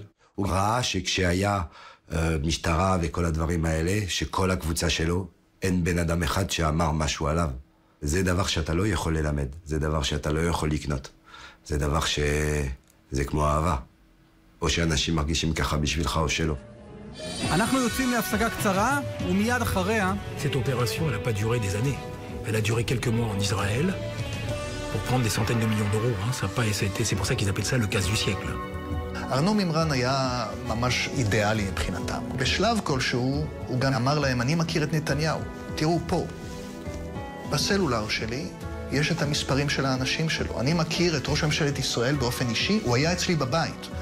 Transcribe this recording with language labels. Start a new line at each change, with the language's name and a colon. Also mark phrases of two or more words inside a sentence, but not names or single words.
Hebrew: הוא ראה שכשהיה משטרה וכל הדברים האלה, שכל הקבוצה שלו, אין בן אדם אחד שאמר משהו עליו. זה דבר שאתה לא יכול ללמד, זה דבר שאתה לא יכול לקנות. זה דבר זה כמו אהבה. או שאנשים מרגישים ככה בשבילך או שלא. אנחנו יוצאים להפסקה קצרה, ומיד אחריה...
French: Cette opération, elle n'a pas duré des années. Elle a duré quelques mois en Israël pour prendre des centaines de millions d'euros. C'est pour ça qu'ils appellent ça le casse du siècle.
Hebrew: ארנו מימרן היה ממש אידיאלי מבחינתם. בשלב כלשהו הוא גם אמר להם, אני מכיר את נתניהו. תראו פה, בסלולר שלי יש את המספרים של האנשים שלו. אני מכיר את ראש ממשלת ישראל באופן אישי, הוא היה אצלי בבית.